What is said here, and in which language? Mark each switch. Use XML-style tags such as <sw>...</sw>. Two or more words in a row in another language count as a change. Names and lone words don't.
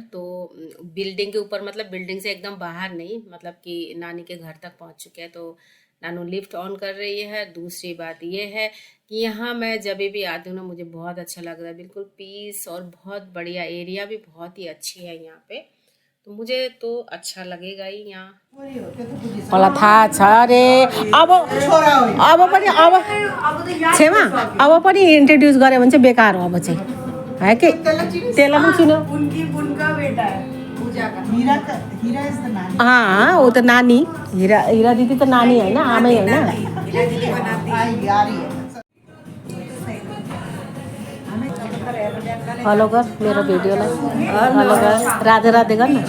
<hi>तो बिल्डिंग के ऊपर मतलब बिल्डिंग से एकदम बाहर नहीं, मतलब कि नानी के घर तक पहुंच चुके हैं। तो नानू</hi> <en>lift on</en> <hi>कर रही है। दूसरी बात ये है कि यहाँ मैं जब भी आती हूँ ना, मुझे बहुत अच्छा लग रहा है। बिल्कुल पीस और बहुत बढ़िया, एरिया भी बहुत ही अच्छी है यहाँ पे। तो मुझे तो अच्छा लगेगा ही यहाँ।</hi> <ne>मलाई थाहा छ रे। अब पनि छेमा अब पनि इन्ट्रोड्युस गऱ्यो भने चाहिँ बेकार हो। अब चाहिँ है कि त्यसलाई पनि चिन्यो।</ne> <hi>उनका बेटा है, हाँ वो तो नानी, हीरा हीरा दीदी तो नानी है ना, आमे है ना। फॉलो कर मेरा वीडियो ला, फॉलो कर, राधे राधे कर ना।</hi>